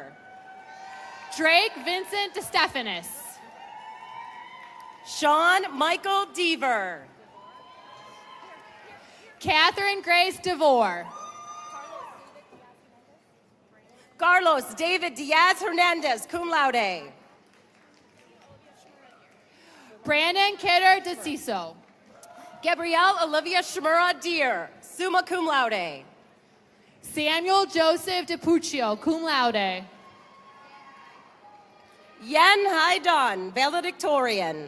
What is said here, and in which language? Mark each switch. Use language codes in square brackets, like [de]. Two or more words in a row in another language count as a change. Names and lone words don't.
[en] Drake Vincent DeStephanis. Sean Michael Deaver. Catherine Grace DeVore. Carlos David Diaz Hernandez, [la] cum laude. [en] Brandon Kidder DeCiso. Gabrielle Olivia Shimura Deer, [la] summa cum laude. [en] Samuel Joseph DiPuccio, [la] cum laude. [en] Yen Haidon, valedictorian.